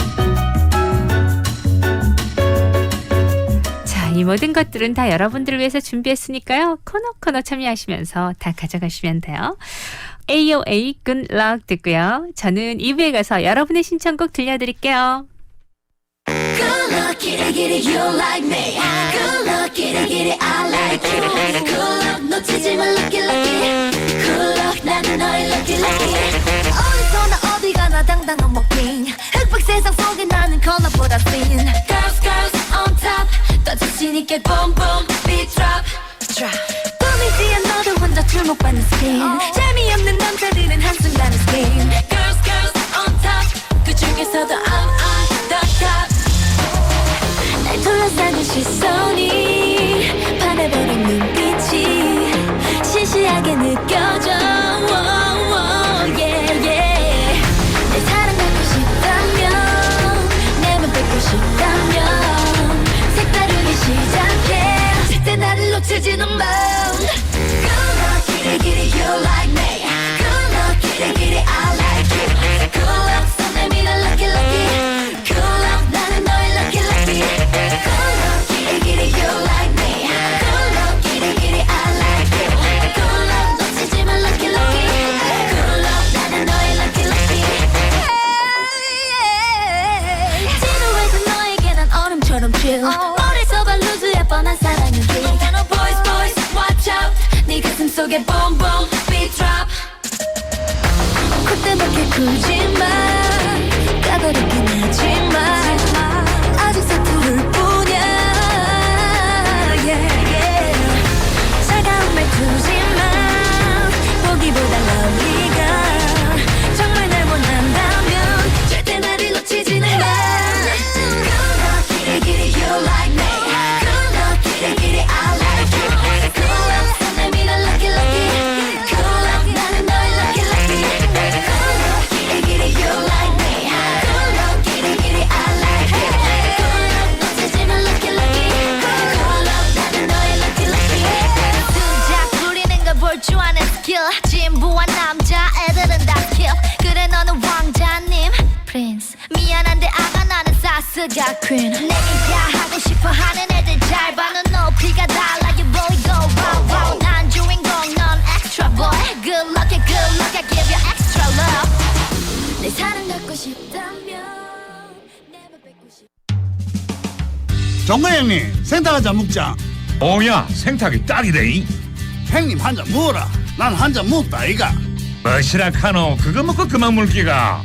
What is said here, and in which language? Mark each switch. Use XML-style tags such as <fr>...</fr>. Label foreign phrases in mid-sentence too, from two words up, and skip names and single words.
<ko>자, 이 모든 것들은 다 여러분들을 위해서 준비했으니까요. 코너 참여하시면서 다 가져가시면 돼요. AOA Good Luck 듣고요. 저는 2부에 가서 여러분의 신청곡 들려드릴게요.</ko> <en>Good luck, kitty, kitty, you like me. Good luck, kitty, kitty, I like you. Good luck,</en> <ko>놓치지 마,</ko> <en>lucky, lucky. Good luck,</en> <ko>나는 너의</ko> <en>lucky, lucky.</en> <ko>어디서나 어디 가나 당당한 walking. 흑백 세상 속에 나는 컬러보다 thin.</ko> <en>Girls, girls on top.</en> <ko>더 자신 있게</ko> <en>boom, boom, beat drop, drop.</en> <ko>꿈이지 않아도 혼자 주목받는 skin. 재미없는 남자들은 한순간에 skin. Girls, girls on top. 그 중에서도</ko> <en>I'm on the top.</en> <ko>날 둘러싸는 시선이 반해버린 눈빛이 시시하게 느껴져.</ko> <en>yeah, yeah.</en> <ko>내 사랑 갖고 싶다면 내맘 뺏고 싶다면 색다르게 시작해. 절대 나를 놓치지는 마.</ko> <en>Good luck, kitty, kitty, you like me. Good luck, kitty, kitty, I like you. Good luck,</en> <ko>손 내밀어</ko> <en>lucky, lucky. Good luck,</en> <ko>나는 너의</ko> <en>lucky, lucky. Good luck, kitty, kitty, you like me. Good luck, kitty, kitty, I like you. Good luck,</en> <ko>놓치지 마</ko> <en>lucky, lucky. Good luck,</en> <ko>나는 너의</ko> <en>lucky, lucky.</en> <ko>지루해진 너에게 난 얼음처럼 chill. 머리서 발루즈의 뻔한 사랑은 kill.</ko> <en>Boys, boys, watch out.</en> <ko>네 가슴 속에</ko> <en>boom, boom, beat drop.</en> <ko>콧대밖에 굴지 마. 까다롭긴 하지만 아직 서투를 뿐이야.</ko> <en>yeah, yeah.</en> <ko>차가운 말투지만 보기보다 lovely가 정말 날 원한다면 절대 나를 놓치지는 마.</ko> <en>Good luck, kitty, kitty, you like me. Good luck, kitty, kitty, I like you. Good luck,</en> <ko>손 내밀어</ko> <en>lucky, lucky. Good luck,</en> <ko>나는 너의</ko> <en>lucky, lucky. Good luck, kitty, kitty, you like me. Good luck, kitty, kitty, I like you. Good luck,</en> <ko>놓치지 마</ko> <en>lucky, lucky. Good luck,</en> <ko>나는 너의</ko> <en>lucky, lucky.</en> <ko>수작 부리는 걸 볼 줄 아는 스킬. 진부한 남자애들은 다 kill. 그래 너는 왕자님 Prince. 미안한데 아가 나는 사스가 queen. 내게 다 하고 싶어 하는 애들 잘 봐. 넌 높이가 달라</ko> <en>you boy go wow wow.</en> <ko>난 주인공 넌</ko> <en>extra boy. Good luck, good luck, I give you extra love.</en> <ko>내 사랑 갖고 싶다면 내맘 뺏고 싶. 자, 정구 형님 생닭 한잔 먹자. 오야 생닭이 딱이래. 형님 한 잔 먹어라. 난 한 잔 먹다 이가. 뭐시라 카노 그거 먹고 그만 물기가.</ko>